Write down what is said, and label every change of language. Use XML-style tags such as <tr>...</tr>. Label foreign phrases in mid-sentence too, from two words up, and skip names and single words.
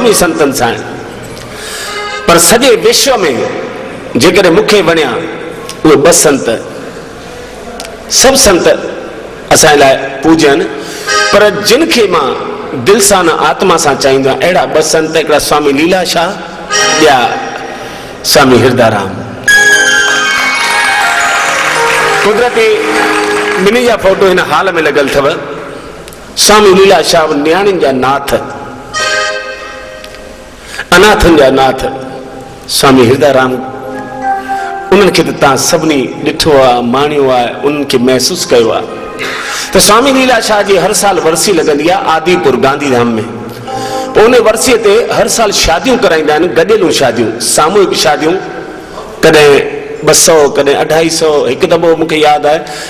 <sd>ई संतनि सां आहे पर सॼे विश्व में जेकॾहिं मूंखे वणिया उहे 2 संत सभु संत असांजे लाइ पूजन पर जिन खे मां दिलि सां न आत्मा सां चाहींदो आहियां अहिड़ा 2 संत हिकिड़ा स्वामी लीलाशाह ॿिया स्वामी हिरदाराम कुदरती ॿिन्ही जा फोटो हिन हाल में लॻल अथव स्वामी लीलाशाह नियाणियुनि जा नाथ अनाथनि जा नाथ स्वामी हिरदाराम उन्हनि खे त तव्हां सभिनी ॾिठो आहे माणियो आहे उन्हनि खे महसूसु कयो आहे त स्वामी लीलाशाह जी हर साल वरसी लॻंदी आहे आदिपुर गांधीधाम में पोइ उन वरसीअ ते हर साल शादियूं कराईंदा आहिनि गॾियलूं शादियूं सामूहिक शादियूं कॾहिं 200 कॾहिं 250 हिकु दफ़ो मूंखे यादि आहे</sd>